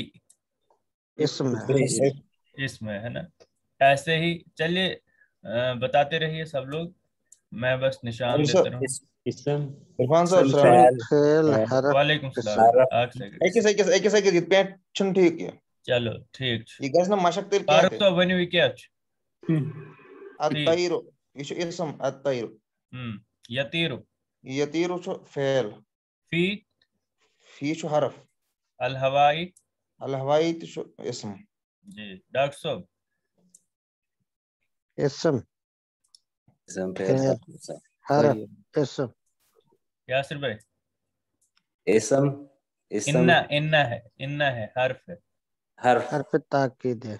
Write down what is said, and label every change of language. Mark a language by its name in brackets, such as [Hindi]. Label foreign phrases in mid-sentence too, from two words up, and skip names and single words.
[Urdu] اسم ہے. اسم ہے نا. ایسے ہی چلیے بتاتے رہیے سب لوگ، میں بس نشان دیتا رہوں. عرفان صاحب السلام علیکم. فعل حرف وعلیکم السلام. ایک سیکنڈ یہ پینٹ چھن ٹھیک ہے. چلو ٹھیک [Kashmiri] یہ گژھِ نا مشق تیل فاروق کینٛہہ تہِ. صاحب ؤنِو یہِ کیٛاہ چھُ؟ الطیرو یہ چھُ اسم. الطیرو. یطیرو. یطیرو چھُ فعل. فی. فی چھُ حرف. الہوائی. الہوائی تہِ چھُ اسم. [Urdu] جی ڈاکٹر صاحب. اسم. فعل حرف اسم. یاسر بھائی. اسم انہ ہے حرف ہے. حرف تاکید ہے.